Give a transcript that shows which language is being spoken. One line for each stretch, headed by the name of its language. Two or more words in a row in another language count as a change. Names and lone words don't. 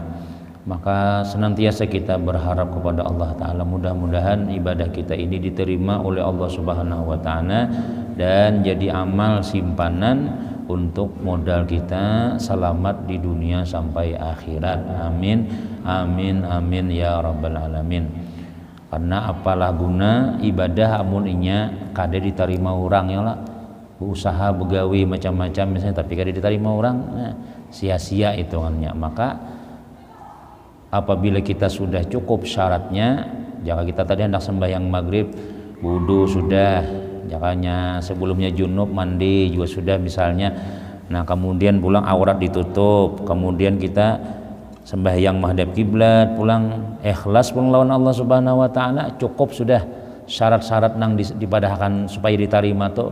Indonesian: Maka senantiasa kita berharap kepada Allah Ta'ala, mudah-mudahan ibadah kita ini diterima oleh Allah
Arabic: سبحانه وتعالى
Indonesian: dan jadi amal simpanan untuk modal kita selamat di dunia sampai akhirat.
Arabic: آمين آمين آمين يا رب العالمين.
Banjar: Karena apalah guna ibadah amun inya kada diterima orang ya lah, usaha begawi macam-macam misalnya tapi kada diterima orang, nah, sia-sia hitungannya. Maka apabila kita sudah cukup syaratnya, jika kita tadi hendak sembahyang maghrib, wudu sudah, jakanya sebelumnya junub mandi juga sudah misalnya, nah kemudian pulang aurat ditutup, kemudian kita sembahyang menghadap kiblat, pulang ikhlas pulang lawan Allah
Arabic: سبحانه وتعالى,
Banjar: cukup sudah syarat-syarat nang dipadahkan supaya diterima tuh.